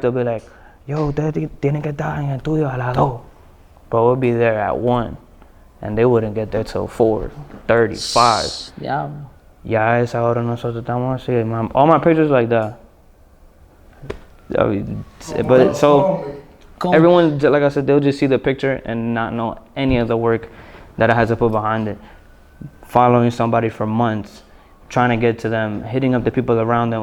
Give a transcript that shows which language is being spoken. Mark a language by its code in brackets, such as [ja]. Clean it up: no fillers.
[en] They'll be like, yo, [es] tienen que estar en el estudio a las 2. [en] Bro, we'll be there at 1. And they wouldn't get there till 4:35. Yeah. [es] Ya a esa hora nosotros estamos así. [en] All my pictures like that. But so everyone, like I said, they'll just see the picture and not know any of the work that I had to put behind it. Following somebody for months, trying to get to them, hitting up the people around them.